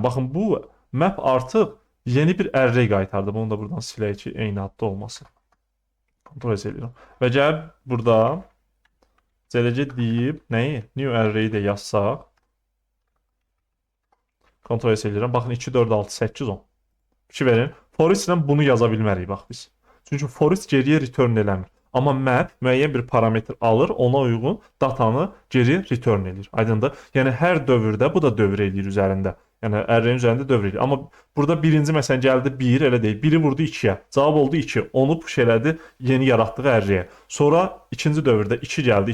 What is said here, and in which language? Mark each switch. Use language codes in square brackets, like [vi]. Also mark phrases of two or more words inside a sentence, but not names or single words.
[az] Baxın, bu map artıq yeni bir array qaytardı. Bunu da buradan silək ki, eyni adda olmasın. Kontrol edirəm. Və gəlib burada CLC deyib nəyi? [en] New array [az] də yazsaq. Kontrol edirəm. Baxın, 2, 4, 6, 8, 10. Fikir verin. For each ilə bunu yaza bilmərik, bax biz. Çünki for each geriyə return eləmir. Amma map müəyyən bir parametr alır, ona uyğun datanı geri return edir. Aydındır? Yəni hər dövrdə bu da dövr eləyir üzərində. Yəni array-in üzərində dövr eləyir. Amma burada birinci məsələn gəldi 1, elə deyil. 1-i vurdu 2-yə. Cavab oldu 2. Onu push elədi yeni yaratdığı array-ə. Sonra ikinci dövrdə 2 gəldi.